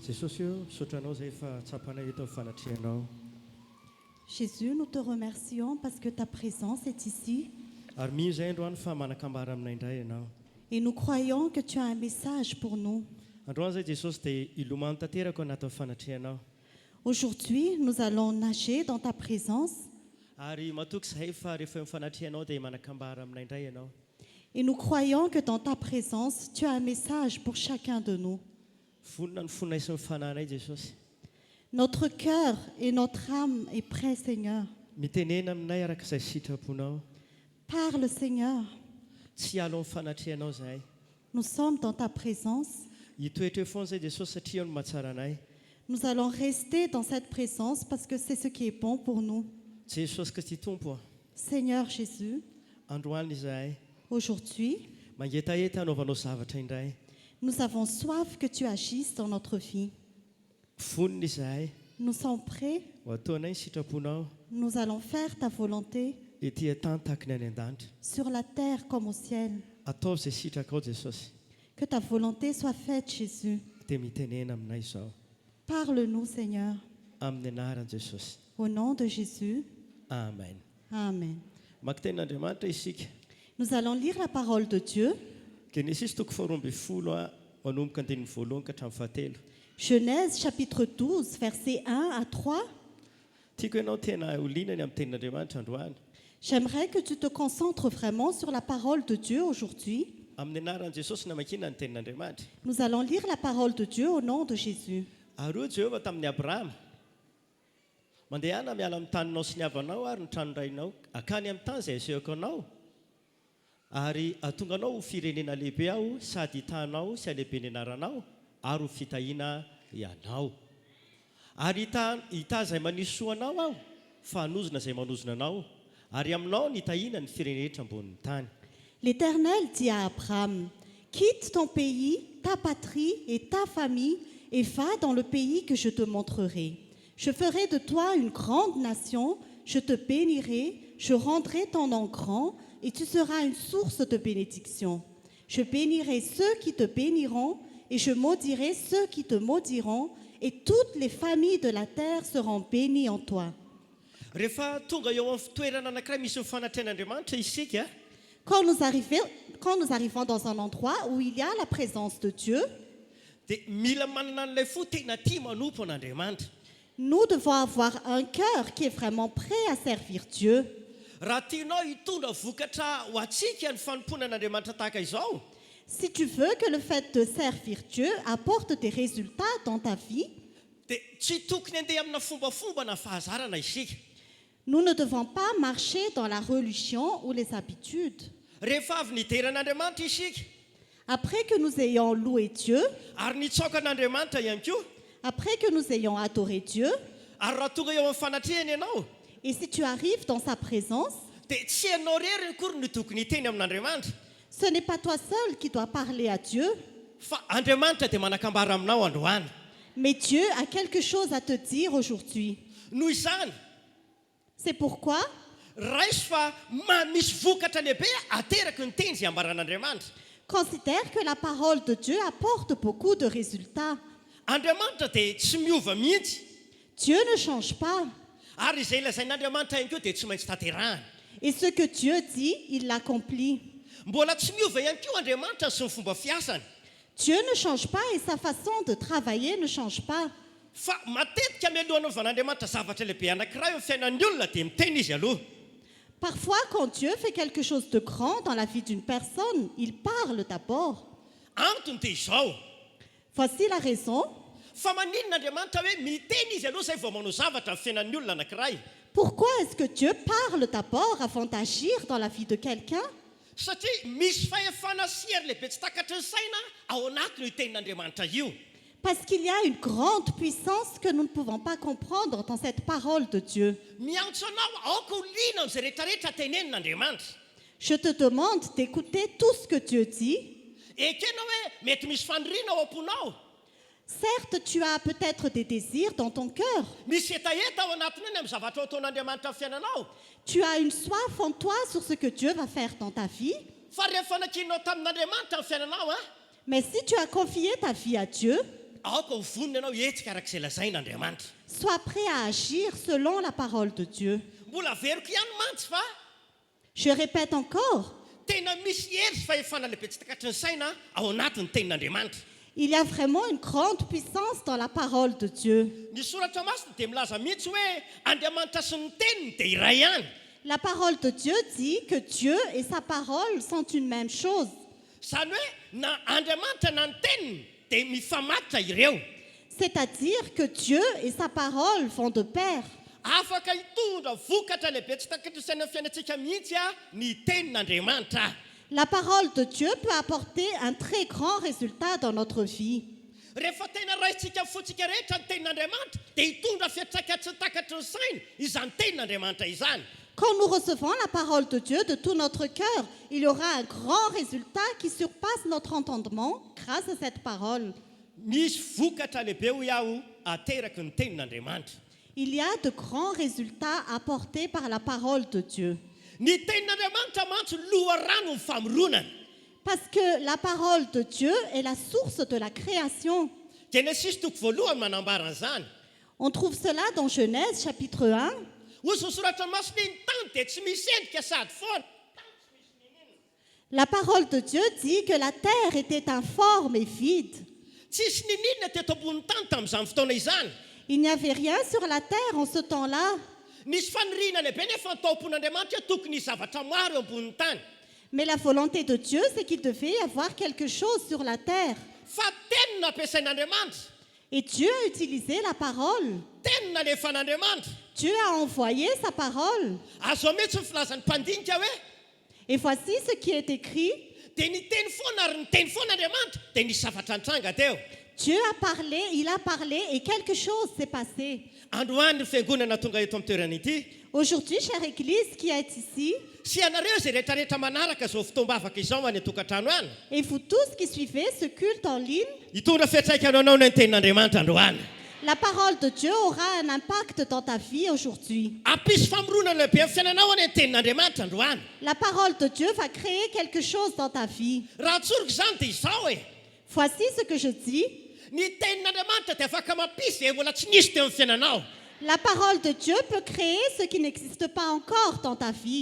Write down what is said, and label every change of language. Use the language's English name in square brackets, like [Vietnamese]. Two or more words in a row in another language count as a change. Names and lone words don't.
[Malagasy] Jesosy io sotranao zay efa tsapanay eto amin'ny fanatrehanao. [French] Jésus, nous te remercions parce que ta présence est ici [Malagasy] Ary mino zay androany fa manakambara aminay indray ianao. [French] et nous croyons que tu as un message pour nous. [Malagasy] Androany zay Jesosy dia ilomano tanteraka ao anatin'ny fanatrehanao. [French] Aujourd'hui, nous allons nager dans ta présence [Malagasy] Ary matoky zahay fa rehefa eo amin'ny fanatrehanao dia manakambara aminay indray ianao. [French] et nous croyons que dans ta présence, tu as un message pour chacun de nous. [Malagasy] Vonona ny fonay sy ny fananay Jesosy. [French] Notre cœur et notre âme est prêt, Seigneur. [Malagasy] Mitenena aminay araka izay sitraponao. [French] Parle, Seigneur. [Malagasy] Tsy alo amin'ny fanatrehanao zahay. [French] Nous sommes dans ta présence. [Malagasy] Hitoetra eo foana zay Jesosy satria eo no mahatsara anay. [French] Nous allons rester dans cette présence parce que c'est ce qui est bon pour nous. [Malagasy] Jesosy Kristy tompo, [French] Seigneur Jésus, [Malagasy] androany izahay [French] aujourd'hui, [Malagasy] mangetaheta hanaovanao zavatra indray. [French] nous avons soif que tu agisses dans notre vie. [Malagasy] Vonona izahay [French] Nous sommes prêts. [Malagasy] ho ataonay ny sitraponao [French] Nous allons faire ta volonté [Malagasy] ety an-tany tahaka ny any an-danitra. [French] sur la terre comme au ciel. [Malagasy] Ataovy izay sitraka ao Jesosy. [French] Que ta volonté soit faite, Jésus. [Malagasy] Dia mitenena aminay izao. [French] Parle-nous, Seigneur. [Malagasy] Amin'ny anaran'i Jesosy. [French] Au nom de Jésus. [Malagasy] Amen. [French] Amen. [Malagasy] Maka tenin'Andriamanitra isika. [French] Nous allons lire la parole de Dieu. [Malagasy] Genesis toko 12 manomboka andinin'ny voalohany ka hatramin'ny fahatelo. [French] Genèse chapitre 12, versets 1 à 3. [Malagasy] Tiako ianao tena olinany amin'ny tenin'Andriamanitra androany. [French] J'aimerais que tu te concentres vraiment sur la parole de Dieu aujourd'hui. [Malagasy] Amin'ny anaran'i Jesosy namakina ny tenin'Andriamanitra. [French] Nous allons lire la parole de Dieu au nom de Jésus. [Malagasy] Ary Jehova tamin'ny Abrahama. Mandehana miala amin'ny taninao sy ny havanao ary ny tranorainao akany amin'ny tany izay asehoko anao. Ary atonganao ho firenena lehibe aho sady hitanao sy alehibe ny anaranao ary ho fitahiana ianao. Ary hita izay manisy soanao aho fa hanozona izay manozona anao ary aminao ny hitahiana ny firenena rehetra ambonin'ny tany. [French] L'Éternel dit à Abraham, quitte ton pays, ta patrie et ta famille et va dans le pays que je te montrerai. Je ferai de toi une grande nation, je te bénirai, je rendrai ton nom grand et tu seras une source de bénédiction. Je bénirai ceux qui te béniront et je maudirai ceux qui te maudiront et toutes les familles de la terre seront bénies en toi. [Malagasy] Rehefa tonga eo amin'ny toerana anankiray misy mifanatrehan'Andriamanitra isika, [French] Quand nous arrivons dans un endroit où il y a la présence de Dieu, [Malagasy] dia mila manana an'ilay fo tena tia manompo an'Andriamanitra. [French] nous devons avoir un cœur qui est vraiment prêt à servir Dieu. [Malagasy] Raha tianao hitondra vokatra ho antsika ny fanompona an'Andriamanitra tahaka izao, [French] Si tu veux que le fait de servir Dieu apporte des résultats dans ta vie, [Malagasy] dia tsy tokony handeha amina fombafomba na fahazarana isika. [French] nous ne devons pas marcher dans la religion ou les habitudes. [Malagasy] Rehefa avy nideran'Andriamanitra isika, [French] Après que nous ayons loué Dieu, [Malagasy] ary nitsaoka an'Andriamanitra ihany koa, [French] après que nous ayons adoré Dieu, [Malagasy] ary raha tonga eo amin'ny fanatrehany ianao, [French] et si tu arrives dans sa présence, [Malagasy] dia tsy ianao rery ny kory no tokony hiteny amin'Andriamanitra, [French] ce n'est pas toi seul qui dois parler à Dieu, [Malagasy] fa Andriamanitra dia manakambara aminao androany. [French] mais Dieu a quelque chose à te dire aujourd'hui. [Malagasy] Noho izany, [French] C'est pourquoi [Malagasy] raisy fa misy vokatra lehibe ateraky ny teny izay ambaran'Andriamanitra. [French] considère que la parole de Dieu apporte beaucoup de résultats. [Malagasy] Andriamanitra dia tsy miova mihitsy, [French] Dieu ne change pas. [Malagasy] ary izay lazain'Andriamanitra ihany koa dia tsy maintsy tanterahana. [French] Et ce que Dieu dit, il l'accomplit. [Malagasy] Mbola tsy miova ihany koa Andriamanitra sy ny fomba fiasany. [French] Dieu ne change pas et sa façon de travailler ne change pas. [Malagasy] Fa matetika mialohan'ny van'Andriamanitra zavatra lehibe anankiray eo amin'ny fiainan'ny olona dia miteny izy aloha. [French] Parfois, quand Dieu fait quelque chose de grand dans la vie d'une personne, il parle d'abord. [Malagasy] Antony dia izao, [French] Voici la raison. [Malagasy] fa maninon'Andriamanitra hoe miteny izy aloha zay vao manao zavatra amin'ny fiainan'ny olona anankiray. [French] Pourquoi est-ce que Dieu parle d'abord avant d'agir dans la vie de quelqu'un? [Malagasy] Satria misy fahefana siary lehibe tsy takatry ny saina ao anatiny io tenin'Andriamanitra io. [French] Parce qu'il y a une grande puissance que nous ne pouvons pas comprendre dans cette parole de Dieu. [Malagasy] Miantso anao aoka ho liana amin'izay rehetrarehetra tenenin'Andriamanitra. [French] Je te demande d'écouter tout ce que Dieu dit. [Malagasy] Ekenao hoe mety misy faniriana ao am-ponao, [French] Certes, tu as peut-être des désirs dans ton cœur. [Malagasy] misy hetaheta ao anatiny eny amin'ny zavatra ataon'Andriamanitra amin'ny fiainanao. [French] Tu as une soif en toi sur ce que Dieu va faire dans ta vie. [Malagasy] Fa rehefa nakinao tamin'Andriamanitra amin'ny fiainanao, [French] Mais si tu as confié ta vie à Dieu, [Malagasy] aoka ho vonona ianao hetsika arak'izay lazaina andriamanitra. [French] Sois prêt à agir selon la parole de Dieu. [Malagasy] Mbola veriko ihany mantsy fa [French] Je répète encore, [Malagasy] tena misy hery sy fahefana lehibe tsy takatry ny saina ao anatin'ny tenin'andriamanitra. [French] il y a vraiment une grande puissance dans la parole de Dieu. [Malagasy] Ny soratra masina dia milaza mihitsy hoe andriamanitra sy ny teniny dia iray ihany. [French] La parole de Dieu dit que Dieu et sa parole sont une même chose. [Malagasy] Zany hoe na andriamanitra na ny teniny dia mifamatotra ireo. [French] C'est-à-dire que Dieu et sa parole vont de pair. [Malagasy] Afaka hitondra vokatra lehibe tsy takatry ny saina fiainantsika mihitsy ny tenin'andriamanitra. [French] La parole de Dieu peut apporter un très grand résultat dans notre vie. [Malagasy] Rehefa tena raisitsika fotsika rehetra ny tenin'andriamanitra dia hitondra fiatraika tsy takatry ny saina izany tenin'andriamanitra izany. [French] Quand nous recevons la parole de Dieu de tout notre cœur, il y aura un grand résultat qui surpasse notre entendement grâce à cette parole. [Malagasy] Misy vokatra lehibe ho iaho ateraky ny tenin'andriamanitra. [French] Il y a de grands résultats apportés par la parole de Dieu. [Malagasy] Ny tenin'andriamanitra mantsy loharano ny famoronana. [French] Parce que la parole de Dieu est la source de la création. [Malagasy] Genesis toko voalohany manambara an'izany. [French] On trouve cela dans Genèse chapitre 1. [Malagasy] Ozy ny soratra masina iny tany dia tsy misy endrika sady foana. [French] La parole de Dieu dit que la terre était informe et vide. [Malagasy] Tsisy nininona teto ambony tany tamin'izany fotoana izany. [French] Il n'y avait rien sur la terre en ce temps-là. [Malagasy] Nisy faniriana lehibe nefa ny taom-pon'andriamanitra tokony zavatra maro eo ambony tany. [French] Mais la volonté de Dieu, c'est qu'il devait y avoir quelque chose sur la terre. [Malagasy] Fa tenina ampiasain'andriamanitra. [French] Et Dieu a utilisé la parole. [Malagasy] Tenina alefan'andriamanitra. [French] Dieu a envoyé sa parole. [Malagasy] Azo mihitsy ny filazan'ny mpandinika hoe [French] Et voici ce qui est écrit. [Malagasy] dia niteny foana ary niteny foana andriamanitra dia nisy zavatra nitranga teo. [French] Dieu a parlé, il a parlé et quelque chose s'est passé. [Malagasy] Androany ny fiangonana tonga eto amin'ny toerana ity. [French] Aujourd'hui, chère Église qui est ici, [Malagasy] Sy ianareo izay rehetrarehetra manaraka izao fitombavaka izao any an-tokantrano any. [French] et vous tous qui suivez ce culte en ligne, [Malagasy] Hitondra fiantraikany anao ny tenin'andriamanitra androany. [French] la parole de Dieu aura un impact dans ta vie aujourd'hui. [Malagasy] Ampisy famoronana lehibe amin'ny fiainanao any tenin'andriamanitra androany. [French] La parole de Dieu va créer quelque chose dans ta vie. [Malagasy] Raha tsoriko izany dia izao e. [French] Voici ce que je dis. [Malagasy] Ny tenin'andriamanitra dia afaka mampisy izay mbola tsy nisy teo amin'ny fiainanao. [French] La parole de Dieu peut créer ce qui n'existe pas encore dans ta vie.